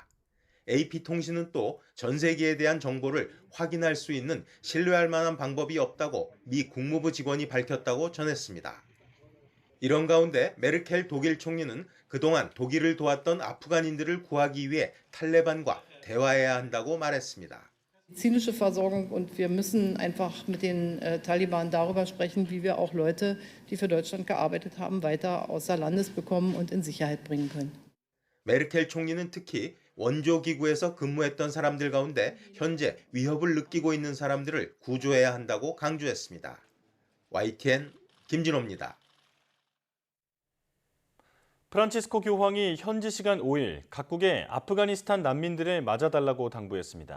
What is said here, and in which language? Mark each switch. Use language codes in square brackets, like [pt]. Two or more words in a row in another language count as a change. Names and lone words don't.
[ko] AP통신은 또 전세기에 대한 정보를 확인할 수 있는 신뢰할 만한 방법이 없다고 미 국무부 직원이 밝혔다고 전했습니다. 이런 가운데 메르켈 독일 총리는 그동안 독일을 도왔던 아프간인들을 구하기 위해 탈레반과 대화해야 한다고 말했습니다. [de] Medizinische Versorgung und wir müssen einfach mit den Taliban darüber sprechen, wie wir auch Leute, die für Deutschland gearbeitet haben, weiter außer Landes bekommen und in Sicherheit bringen können. [ko] 메르켈 총리는 특히 원조기구에서 근무했던 사람들 가운데 현재 위협을 느끼고 있는 사람들을 구조해야 한다고 강조했습니다. YTN 김진호입니다. 프란치스코 교황이 현지 시간 5일 각국의 아프가니스탄 난민들을 맞아달라고 당부했습니다.